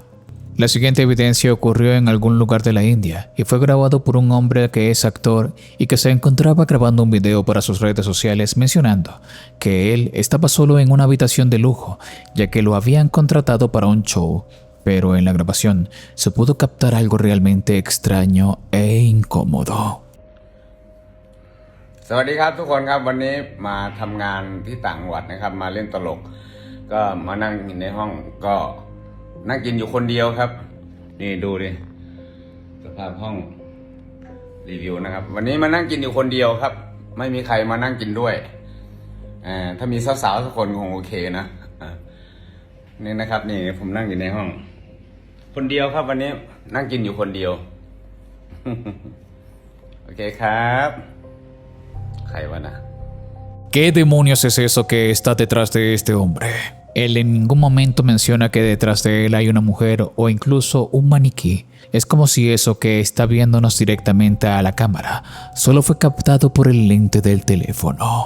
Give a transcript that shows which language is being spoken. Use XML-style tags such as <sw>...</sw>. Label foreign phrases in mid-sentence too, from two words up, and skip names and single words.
<es>La siguiente evidencia ocurrió en algún lugar de la India y fue grabado por un hombre que es actor y que se encontraba grabando un video para sus redes sociales mencionando que él estaba solo en una habitación de lujo ya que lo habían contratado para un show, pero en la grabación se pudo captar algo realmente extraño e incómodo.</es> <th>สวัสดีครับทุกคนครับวันนี้มาทำงานที่ต่างจังหวัดนะครับมาเล่นตลกก็มานั่ง อยู่ในห้องก็นั่งกินอยู่คนเดียวครับนี่ดูดิสภาพห้องรีวิวนะครับวันนี้มานั่งกินอยู่คนเดียวครับไม่มีใครมานั่งกินด้วยถ้ามีสาวๆสักคนคงโอเคนะนี่นะครับนี่ผมนั่งอยู่ในห้องคนเดียวครับวันนี้นั่งกินอยู่คนเดียว โอเคครับ</th> <es>¿Qué demonios es eso que está detrás de este hombre? Él en ningún momento menciona que detrás de él hay una mujer o incluso un maniquí. Es como si eso que está viéndonos directamente a la cámara solo fue captado por el lente del teléfono.</es>